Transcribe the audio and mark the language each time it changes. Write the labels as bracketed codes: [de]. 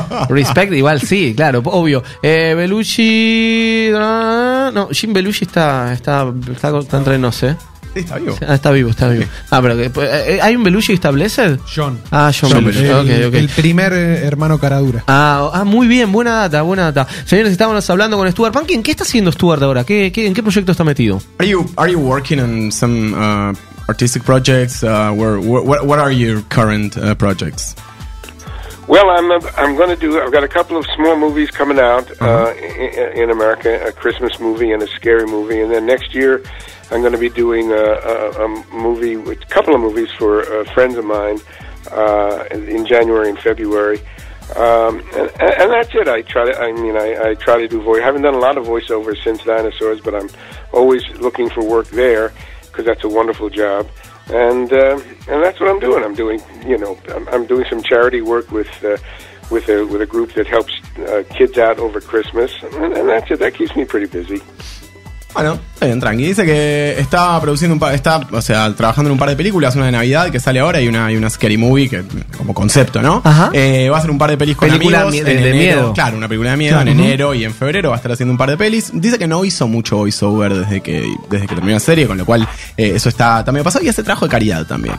[es] Respect, igual sí, claro, obvio. Belushi... No, Jim Belushi está entre nos, Sí, está vivo. Está vivo. Pero ¿hay un Belushi establece? John. John Belushi. Okay. El primer hermano caradura. Muy bien, buena data. Señores, estábamos hablando con Stuart Pankin. ¿Qué está haciendo Stuart ahora? ¿En qué proyecto está metido? [en] Are you working on some artistic projects? What are your current projects? Well, I'm going to do. I've got a couple of small movies coming out in America, a Christmas movie and a scary movie, and then next year I'm going to be doing a movie, a couple of movies for friends of mine in January and February, and that's it. I try to do voice. I haven't done a lot of voiceover since Dinosaurs, but I'm always looking for work there because that's a wonderful job. And that's what I'm doing. I'm doing some charity work with a group that helps kids out over Christmas, and that's it. That keeps me pretty busy. [es] Bueno, está bien, tranqui. Dice que está produciendo trabajando en un par de películas, una de Navidad que sale ahora y una [en] scary movie [es] que como concepto, ¿no? Ajá. Va a hacer un par de pelis con amigos de miedo. Claro, una película de miedo en enero y en febrero va a estar haciendo un par de pelis. Dice que no hizo mucho voiceover desde que terminó la serie, con lo cual eso está también pasado y hace trabajo de caridad también.